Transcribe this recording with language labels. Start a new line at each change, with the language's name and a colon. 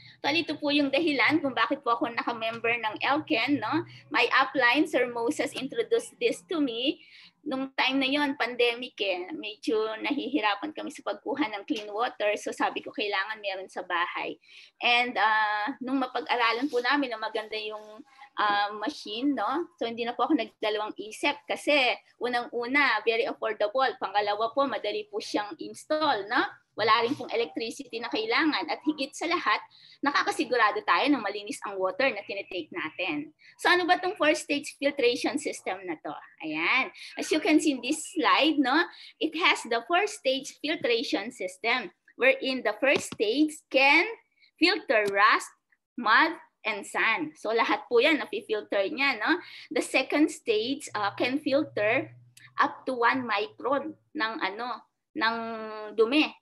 Filipino: So, ito po yung dahilan kung bakit po ako naka-member ng Elken, no?
English: My upline, Sir Moses, introduced this to me.
Filipino: Nung time na yon, pandemic medyo nahihirapan kami sa pagkuha ng clean water. So sabi ko, kailangan meron sa bahay. And nung mapag-aralan po namin na maganda yung machine, no? So hindi na po ako nagdalawang isip kasi unang-una,
English: very affordable.
Filipino: Pangalawa po, madali po siyang install, no? Wala rin pong electricity na kailangan. At higit sa lahat, nakakasigurado tayo na malinis ang water na tinitake natin. So ano ba itong 4-stage filtration system na to? Ayan.
English: As you can see in this slide, no, it has the 4-stage filtration system wherein the first stage can filter rust, mud, and sand.
Filipino: So lahat po yan na-filter niya.
English: No? The second stage can filter up to 1 micron ng dumi.